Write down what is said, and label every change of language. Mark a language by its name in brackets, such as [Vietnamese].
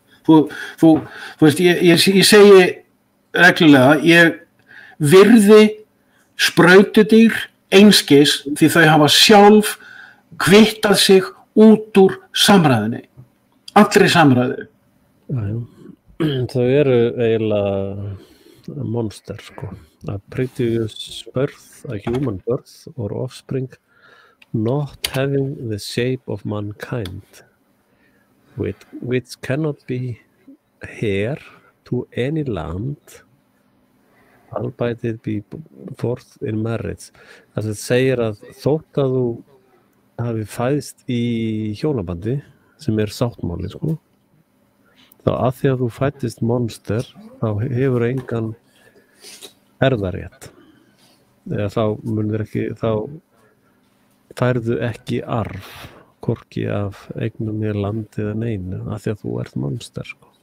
[Icelandic] Þú veist, ég segi reglulega, ég virði sprautudýr einskis því þau hafa sjálf kvittað sig út úr samræðinni, allri samræðu. Þau eru eiginlega monster, sko. [English] A previous birth, a human birth or offspring not having the shape of mankind, which cannot be heir to any land, albeit it be forth in marriage. [Icelandic] Það segir að þótt að þú hafi fæðst í hjónabandi, sem sáttmáli, sko, þá að því að þú fættist monster þá hefur engan erfðarétt eða þá færðu ekki arf hvorki af eignum í landi eða neinu að því að þú ert monster sko.